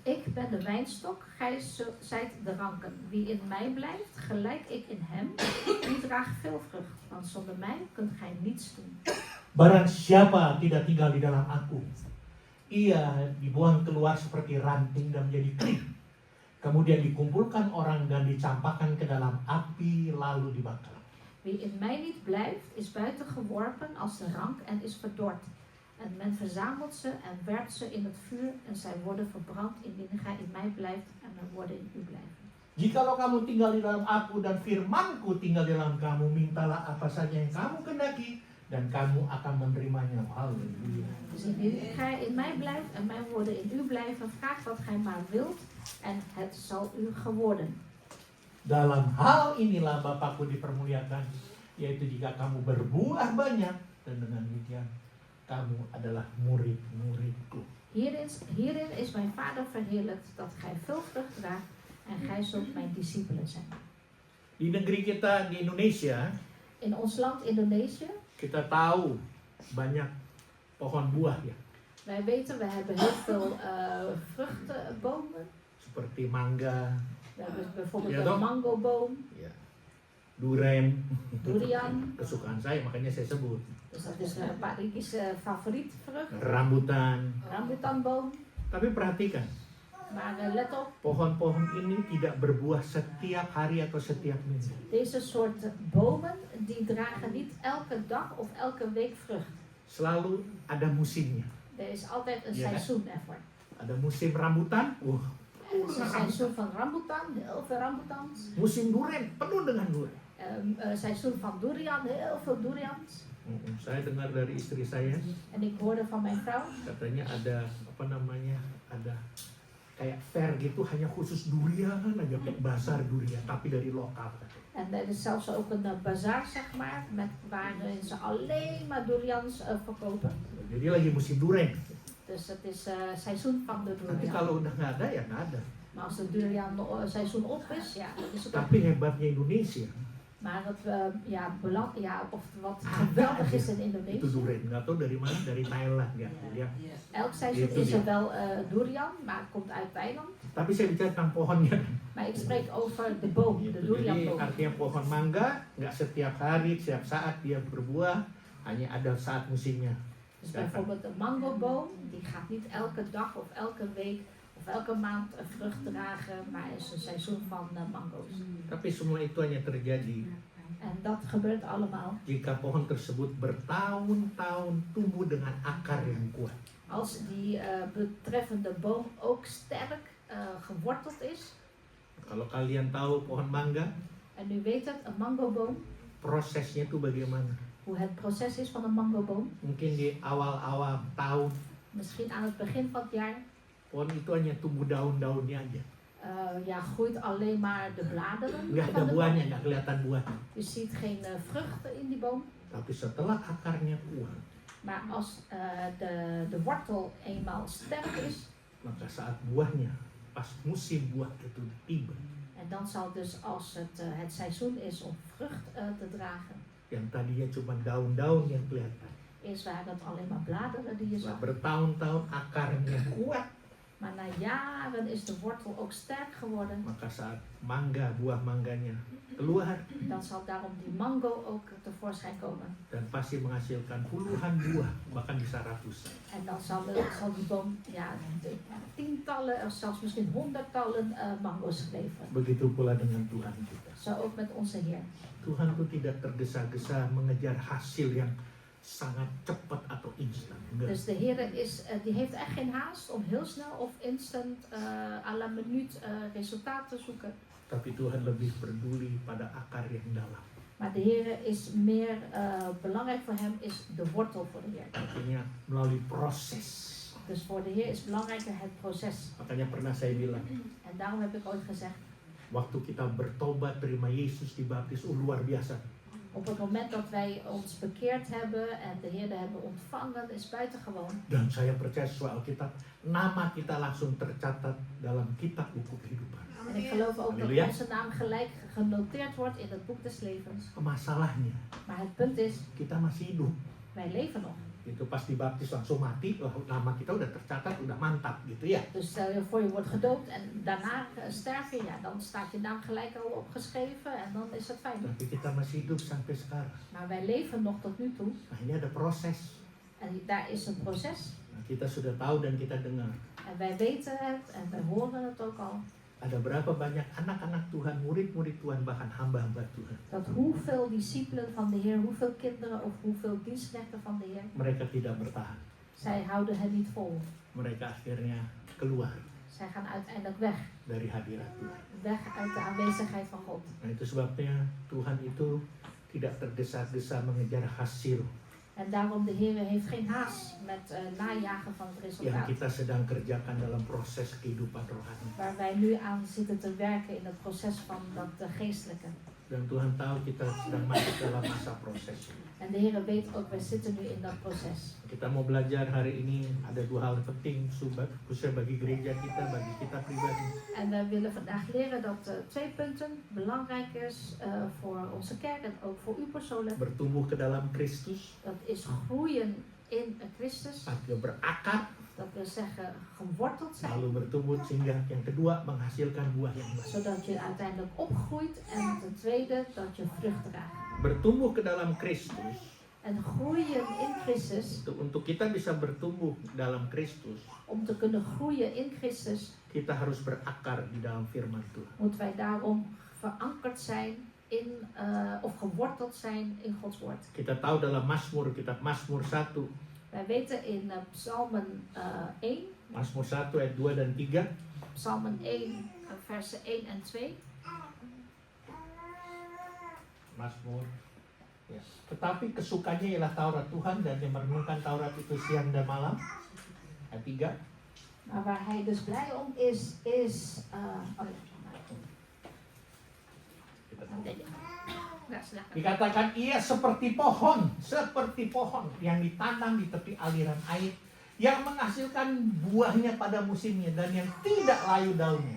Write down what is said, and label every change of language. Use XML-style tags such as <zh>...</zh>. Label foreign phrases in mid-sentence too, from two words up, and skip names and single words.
<nl>Ik ben de wijnstok, gij zijt de ranken. Wie in mij blijft, gelijk ik in hem, die draagt veel vrucht. Want zonder mij kunt gij niets doen.</nl> <id>Barang siapa tidak tinggal di dalam aku, ia dibuang keluar seperti ranting dan menjadi kering. Kemudian dikumpulkan orang dan dicampakkan ke dalam api lalu dibakar.</id> <nl>Wie in mij niet blijft, is buiten geworpen als de rank en is verdord. En men verzamelt ze en werpt ze in het vuur en zij worden verbrand indien gij in mij blijft en men worden in u blijven.</nl> <id>Jikalau kamu tinggal di dalam aku dan firmanku tinggal di dalam kamu, mintalah apa saja yang kamu kehendaki dan kamu akan menerimanya. Halleluja.</id> <nl>Dus indien gij in mij blijft en mijn woorden in u blijven, vraag wat gij maar wilt en het zal u geworden.</nl> <id>Dalam hal inilah Bapakku dipermuliakan, yaitu jika kamu berbuah banyak dan dengan demikian kamu adalah murid-muridku.</id> <nl>Hierin is mijn Vader verheerlijkt dat gij veel vrucht draagt en gij zult mijn discipelen zijn.</nl> <id>Di negeri kita di Indonesia,</id> <nl>In ons land Indonesië,</nl> <id>kita tahu banyak pohon buah ya,</id> <nl>wij weten, we hebben heel veel vruchtenbomen.</nl> <id>seperti mangga,</id> <nl>We hebben bijvoorbeeld Ja, een toch? mangoboom,</nl> <id>ya, durian, durian. kesukaan saya makanya saya sebut,</id> <nl>Dus dat is Pak Ricky's favoriet vrucht.</nl> <id>rambutan.</id> <nl>Rambutanboom.</nl> <id>Tapi perhatikan,</id> <nl>Maar let op,</nl> <id>pohon-pohon ini tidak berbuah setiap hari atau setiap minggu.</id> <nl>deze soort bomen die dragen niet elke dag of elke week vrucht.</nl> <id>Selalu ada musimnya.</id> <nl>Er is altijd een Ja. seizoen ervoor.</nl> <id>Ada musim rambutan,</id> <nl>Er is een seizoen van rambutan, heel veel rambutans.</nl> <id>musim durian penuh dengan durian.</id> <nl>Seizoen van durian, heel veel durians.</nl> <id>Saya dengar dari istri saya,</id> <nl>En ik hoorde van mijn vrouw,</nl> <id>katanya ada apa namanya, ada kayak fair gitu hanya khusus durian aja, kayak bazar durian tapi dari lokal.</id> <nl>en er is zelfs ook een bazaar, zeg maar, waarin ze alleen maar durians verkopen.</nl> <id>Jadi lagi musim durian.</id> <nl>Dus het is seizoen van de</nl> <id>Tapi</id> <nl>durian.</nl> <id>kalau udah nggak ada ya nggak ada.</id> <nl>Maar als de durian seizoen op is, ja, dan is het op.</nl> <id>Tapi hebatnya Indonesia</id> <nl>Maar het, of wat geweldig is in</nl> <id>itu</id> <nl>Indonesië.</nl> <id>durian. Nggak tahu dari mana, dari Thailand ya. Ya.</id> <nl>Elk seizoen</nl> <id>Itu</id> <nl>is er</nl> <id>dia.</id> <nl>wel durian, maar het komt uit Thailand.</nl> <id>Tapi saya bicara tentang pohonnya.</id> <nl>Maar ik spreek over de boom, de</nl> <id>Jadi</id> <nl>durianboom.</nl> <id>artinya pohon mangga nggak setiap hari, setiap saat dia berbuah, hanya ada saat musimnya.</id> <nl>Dus bijvoorbeeld een mangoboom, die gaat niet elke dag of elke week of elke maand vrucht dragen, maar er is een seizoen van mango's.</nl> <id>Tapi semua itu hanya terjadi</id> <nl>En dat gebeurt allemaal</nl> <id>jika pohon tersebut bertahun-tahun tumbuh dengan akar yang kuat.</id> <nl>als die betreffende boom ook sterk geworteld is.</nl> <id>Kalau kalian tahu pohon mangga,</id> <nl>En u weet het, een mangoboom,</nl> <id>prosesnya itu bagaimana?</id> <nl>hoe het proces is van een mangoboom.</nl> <id>Mungkin di awal-awal tahun,</id> <nl>Misschien aan het begin van het jaar</nl> <id>pohon itu hanya tumbuh daun-daunnya aja.</id> <nl>groeit alleen maar de bladeren</nl> <id>Nggak ada</id> <nl>van de</nl> <id>buahnya,</id> <nl>boom.</nl> <id>nggak kelihatan buahnya.</id> <nl>Je ziet geen vruchten in die boom.</nl> <id>Tapi setelah akarnya kuat,</id> <nl>Maar als de wortel eenmaal sterk is,</nl> <id>maka saat buahnya, pas musim buah itu tiba,</id> <nl>en dan zal dus als het seizoen is om vrucht te dragen,</nl> <id>yang tadinya cuma daun-daun yang kelihatan,</id> <nl>eerst waren het alleen maar bladeren die je</nl> <id>setelah</id> <nl>zag.</nl> <id>bertahun-tahun akarnya kuat,</id> <nl>Maar na jaren is de wortel ook sterk geworden.</nl> <id>maka saat mangga, buah mangganya keluar,</id> <nl>Dan zal daarom die mango ook tevoorschijn komen.</nl> <id>dan pasti menghasilkan puluhan buah, bahkan bisa ratusan.</id> <nl>En dan zal die boom tientallen of zelfs misschien honderdtallen mango's geven.</nl> <id>Begitu pula dengan Tuhan kita.</id> <nl>Zo ook met onze Heer.</nl> <id>Tuhan itu tidak tergesa-gesa mengejar hasil yang sangat cepat atau instan. Enggak.</id> <nl>Dus de Heer die heeft echt geen haast om heel snel of instant à la minuut resultaat te zoeken.</nl> <id>Tapi Tuhan lebih peduli pada akar yang dalam.</id> <nl>Maar de Heer is meer belangrijk voor hem is de wortel voor de Heer.</nl> <id>Artinya melalui proses.</id> <nl>Dus voor de Heer is belangrijker het proces.</nl> <id>Makanya pernah saya bilang,</id> <nl>En daarom heb ik ooit gezegd,</nl> <id>waktu kita bertobat, terima Yesus, dibaptis, luar biasa.</id> <nl>op het moment dat wij ons bekeerd hebben en de Heer hebben ontvangen, is buitengewoon.</nl> <id>Dan saya percaya sesuai Alkitab, nama kita langsung tercatat dalam kitab buku kehidupan.</id> <nl>En ik geloof ook dat Halleluja. onze naam gelijk genoteerd wordt in het boek des levens.</nl> <id>Masalahnya,</id> <nl>Maar het punt is,</nl> <id>kita masih hidup.</id> <nl>wij leven nog.</nl> <id>Itu pas dibaptis langsung mati, nama kita udah tercatat, udah mantap gitu ya.</id> <nl>Dus stel je voor je wordt gedoopt en daarna sterf je, ja, dan staat je naam gelijk al opgeschreven en dan is het fijn.</nl> <id>Tapi kita masih hidup sampai sekarang.</id> <nl>Maar wij leven nog tot nu toe</nl> <id>Nah, ini ada proses.</id> <nl>en daar is een proces.</nl> <id>Nah, kita sudah tahu dan kita dengar.</id> <nl>En wij weten het en wij horen het ook al.</nl> <id>Ada berapa banyak anak-anak Tuhan, murid-murid Tuhan, bahkan hamba-hamba Tuhan.</id> <nl>Dat hoeveel discipelen van de Heer, hoeveel kinderen of hoeveel dienstknechten van de Heer,</nl> <id>Mereka tidak bertahan.</id> <nl>zij houden het niet vol.</nl> <id>Mereka akhirnya keluar</id> <nl>Zij gaan uiteindelijk weg.</nl> <id>dari hadirat Tuhan.</id> <nl>Weg uit de aanwezigheid van God.</nl> <id>Nah, itu sebabnya Tuhan itu tidak tergesa-gesa mengejar hasil</id> <nl>En daarom de Heer heeft geen haast met najagen van het</nl> <id>yang</id> <nl>resultaat.</nl> <id>kita sedang kerjakan dalam proses kehidupan rohani.</id> <nl>Waar wij nu aan zitten te werken in het proces van dat geestelijke.</nl> <id>Dan Tuhan tahu kita sedang masuk dalam masa proses.</id> <nl>En de Heer weet ook, wij zitten nu in dat proces.</nl> <id>Kita mau belajar hari ini ada 2 hal penting, khususnya bagi gereja kita, bagi kita pribadi.</id> <nl>En we willen vandaag leren dat 2 punten belangrijk is voor onze kerk en ook voor u persoonlijk.</nl> <id>Bertumbuh ke dalam Kristus,</id> <nl>Dat is groeien in Christus.</nl> <id>artinya berakar,</id> <nl>Dat wil zeggen geworteld zijn.</nl> <id>lalu bertumbuh sehingga yang kedua menghasilkan buah yang baik.</id> <nl>Zodat je uiteindelijk opgroeit. En ten tweede dat je vrucht draagt.</nl> <id>Bertumbuh ke dalam Kristus,</id> <nl>En groeien in Christus.</nl> <id>untuk kita bisa bertumbuh dalam Kristus,</id> <nl>Om te kunnen groeien in Christus.</nl> <id>kita harus berakar di dalam firman Tuhan.</id> <nl>Moeten wij daarom verankerd zijn in, of geworteld zijn in Gods woord.</nl> <id>Kita tahu dalam Mazmur, kitab Mazmur 1,</id> <nl>Wij weten in Psalmen 1,</nl> <id>Mazmur 1 ayat 2 dan 3,</id> <nl>Psalmen 1, versen 1 en 2.</nl> <id>Mazmur. Ya. Tetapi kesukanya ialah Taurat Tuhan dan yang merenungkan Taurat itu siang dan malam. Ayat 3.</id> <nl>Maar waar hij dus blij om is,</nl> <id>Dikatakan ia seperti pohon yang ditanam di tepi aliran air, yang menghasilkan buahnya pada musimnya dan yang tidak layu daunnya.</id>